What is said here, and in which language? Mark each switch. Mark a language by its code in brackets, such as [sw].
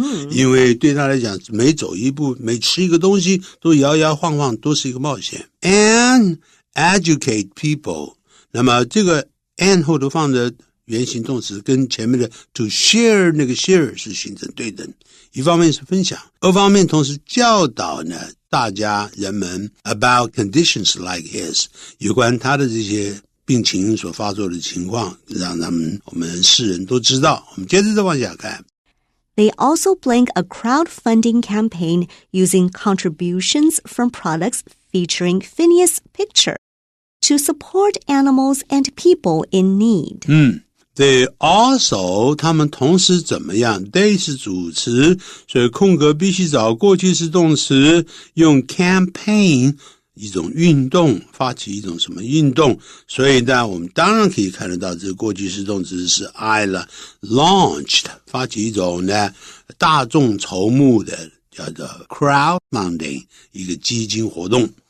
[zh] 因为对他来讲每走一步每吃一个东西都摇摇晃晃都是一个冒险 [en] and educate people， [zh] 那么这个 and 后头放的原形动词跟前面的 to share 那个 share 是形成对等，一方面是分享，二方面同时教导呢大家人们 [en] about conditions like his， [zh] 有关他的这些病情所发作的情况，让我们世人都知道。我们接着再往下看。 [en] They also planned a crowdfunding campaign using contributions from products featuring Phineas' picture to support animals and people in need. They also [zh] 他们同时怎么样 They 是主词，所以空格必须找过去式动词，用 campaign一种运动，发起一种什么运动，所以呢我们当然可以看得到这个过去式动词是 I 了 launched 发起一种呢大众筹募的叫做 crowdfunding 一个基金活动。